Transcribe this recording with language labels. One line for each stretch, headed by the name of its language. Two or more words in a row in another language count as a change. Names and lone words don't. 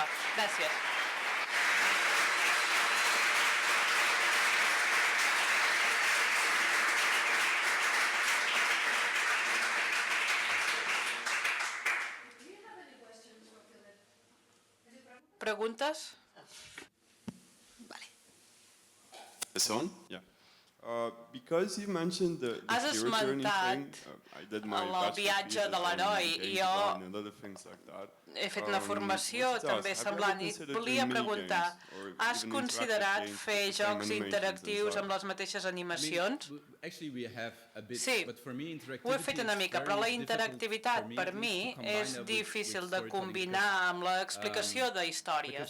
Catalan: Gràcies. Preguntes?
English: This on? Yeah. Because you mentioned the hero journey thing, I did my
Catalan: viatge de l'heroi i jo he fet una formació també semblant i volia preguntar, has considerat fer jocs interactius amb les mateixes animacions? Sí, ho he fet una mica, però la interactivitat per mi és difícil de combinar amb l'explicació d'històries.